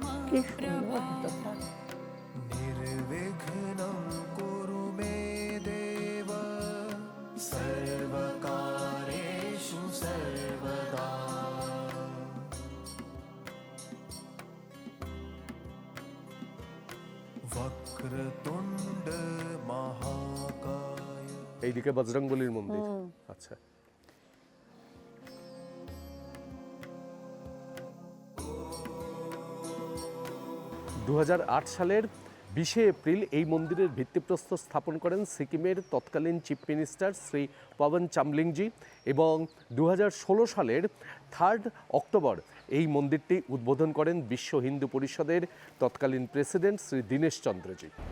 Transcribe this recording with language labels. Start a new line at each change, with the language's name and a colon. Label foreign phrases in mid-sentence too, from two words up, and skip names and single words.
Bangla: কি সুন্দর ভেতরটা।
Sanskrit: निर्विघ्नं कुरु मे देव सर्वकारेषु सर्वदा। वक्रतुण्ड महाकाय।
Bangla: এইদিকে বজরংবলীর মন্দির। আচ্ছা, দু সালের 20 এপ্রিল এই মন্দিরের ভিত্তিপ্রস্তর স্থাপন করেন সিকিমের তৎকালীন চিফ মিনিস্টার শ্রী পবন চামলিংজি এবং 2016 সালের 3 অক্টোবর এই মন্দিরটি উদ্বোধন করেন বিশ্ব হিন্দু পরিষদের তৎকালীন প্রেসিডেন্ট শ্রী দীনেশ চন্দ্রজি।